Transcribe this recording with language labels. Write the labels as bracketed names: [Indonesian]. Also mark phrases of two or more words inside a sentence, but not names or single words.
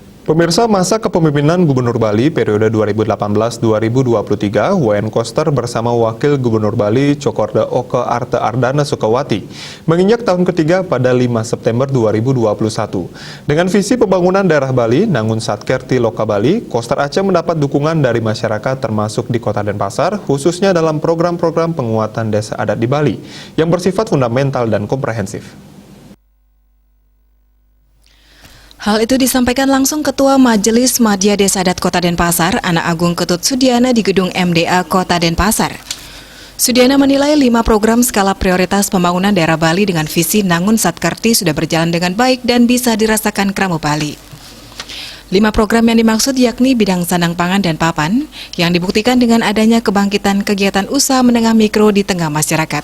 [Indonesian] Pemirsa, masa kepemimpinan Gubernur Bali periode 2018-2023, Wayan Koster bersama Wakil Gubernur Bali Cokorda Oke Arte Ardana Sukawati menginjak tahun ketiga pada 5 September 2021. Dengan visi pembangunan daerah Bali, Nangun Satkerti Loka Bali, Koster Aceh mendapat dukungan dari masyarakat termasuk di Kota Denpasar, khususnya dalam program-program penguatan desa adat di Bali yang bersifat fundamental dan komprehensif. Hal itu disampaikan langsung Ketua Majelis Madya Desa Adat Kota Denpasar, Anak Agung Ketut Sudiana di Gedung MDA Kota Denpasar. Sudiana menilai 5 program skala prioritas pembangunan daerah Bali dengan visi Nangun Satkerti sudah berjalan dengan baik dan bisa dirasakan Kramu Bali. 5 program yang dimaksud yakni bidang sandang pangan dan papan, yang dibuktikan dengan adanya kebangkitan kegiatan usaha menengah mikro di tengah masyarakat.